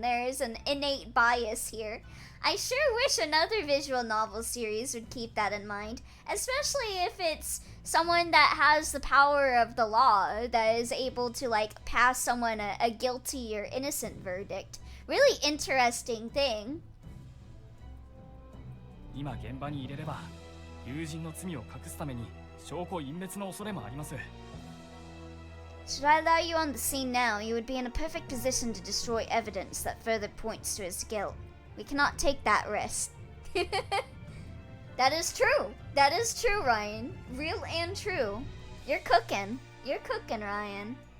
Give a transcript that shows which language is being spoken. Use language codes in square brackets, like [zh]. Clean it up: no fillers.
[en] There is an innate bias here. I sure wish another visual novel series would keep that in mind, especially if it's someone that has the power of the law, that is able to, like, pass someone a guilty or innocent verdict. Really interesting thing. [ja] 今現場に入れれば友人の罪を隠すために証拠隠滅の恐れもあります [en] Should I allow you on the scene now, you would be in a perfect position to destroy evidence that further points to his guilt. We cannot take that risk. That is true. That is true, Ryan. Real and true. You're cooking. You're cooking, Ryan.